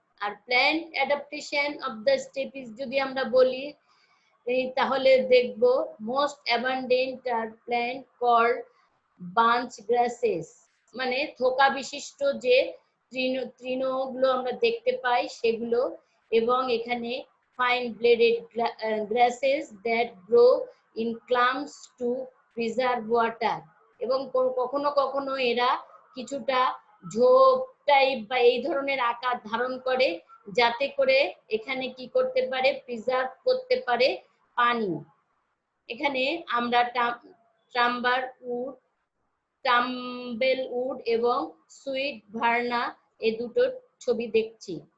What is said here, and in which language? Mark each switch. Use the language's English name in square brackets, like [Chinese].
[Bangla] আর [English] plant adaptation of the steppes [Bangla] যদি আমরা বলি, তাহলে দেখব [English] most abundant are plant called bunch grasses, [Bangla] মানে থোকা বিশিষ্ট যে তৃণগুলো আমরা দেখতে পাই সেগুলো। এবং এখানে [English] fine bladed grasses that grow in clumps to preserve water. [Bangla] এবং কখনো কখনো এরা কিছুটা ঝোপ টাইপ বা এই ধরনের আকার ধারণ করে, যাতে করে এখানে কি করতে পারে, প্রিজার্ভ করতে পারে পানি। এখানে আমরা ট্রাম্বার উড, টাম্বেল উড এবং সুইট ভার্না এই দুটো ছবি দেখছি।